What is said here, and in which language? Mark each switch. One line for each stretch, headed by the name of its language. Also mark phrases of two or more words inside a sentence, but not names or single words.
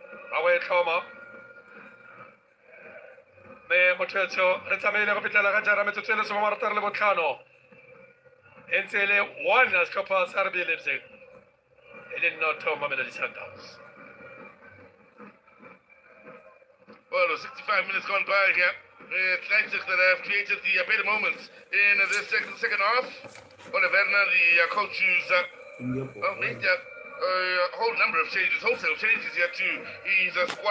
Tswana: wa e tlhoma mme mothetso re tsamaile go fitlhela ga jara metsotso e le somarataro le botlhano e ntse e le 1 ya setlhopha sa RB Leipzig e le noto Mamelodi Sundowns.
English: Well, 65 minutes gone by here. It's Leipzig that have created the better moments in the second half. Oliverna, the coach, who's made a whole number of changes, wholesale changes here to his squad.